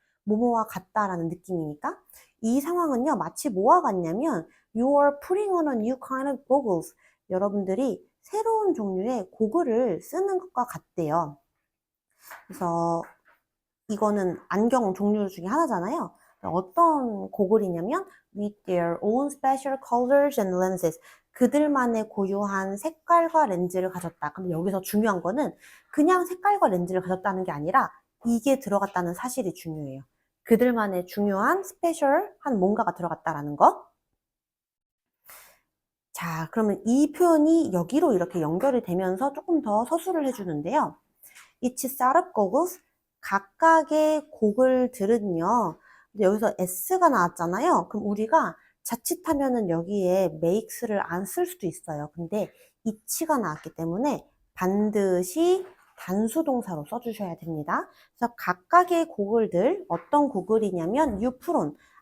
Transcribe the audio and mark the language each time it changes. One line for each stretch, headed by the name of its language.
Korean: 뭐뭐와 같다라는 느낌이니까 이 상황은요 마치 뭐와 같냐면
English: You're putting on a new kind of goggles.
Korean: 여러분들이 새로운 종류의 고글을 쓰는 것과 같대요. 그래서 이거는 안경 종류 중에 하나잖아요. 어떤 고글이냐면
English: with their own special colors and lenses.
Korean: 그들만의 고유한 색깔과 렌즈를 가졌다. 그럼 여기서 중요한 거는 그냥 색깔과 렌즈를 가졌다는 게 아니라 이게 들어갔다는 사실이 중요해요. 그들만의 중요한 스페셜한 뭔가가 들어갔다라는 거. 자, 그러면 이 표현이 여기로 이렇게 연결이 되면서 조금 더 서술을 해주는데요.
English: Each set of goggles,
Korean: 각각의 고글들은요. 근데 여기서 s가 나왔잖아요. 그럼 우리가 자칫하면은 여기에 makes를 안 쓸 수도 있어요. 근데 each가 나왔기 때문에 반드시 단수 동사로 써주셔야 됩니다. 그래서 각각의 고글들, 어떤 고글이냐면
English: you put on.